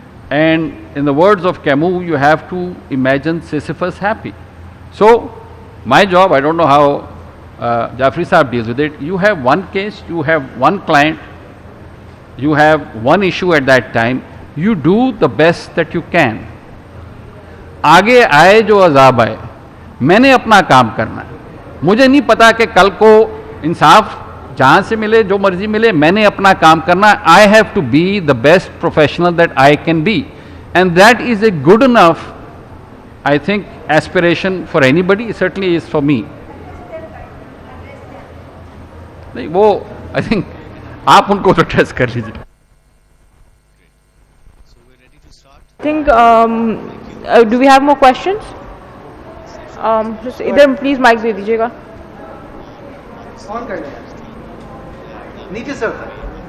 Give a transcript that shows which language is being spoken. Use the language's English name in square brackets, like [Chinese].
[English] And in the words of Camus, you have to imagine Sisyphus happy. So, my job, I don't know how Jafri Saab deals with it. You have one case, you have one client, you have one issue at that time, you do the best that you can. [Hindi] आगे आए जो अजाब आए, मैंने अपना काम करना है। मुझे नहीं पता कि कल को इंसाफ जहाँ से मिले, जो मर्जी मिले, मैंने अपना काम करना है। [English] I have to be the best professional that I can be, and that is a good enough, I think, aspiration for anybody. Certainly is for me. [Hindi] नहीं वो [English] I think [Hindi] आप उनको तो ट्रेस कर लीजिए. [English] I think, do we have more questions? Just इधर please mic [Hindi] दे दीजिएगा. On कर लें, नीचे से होता है.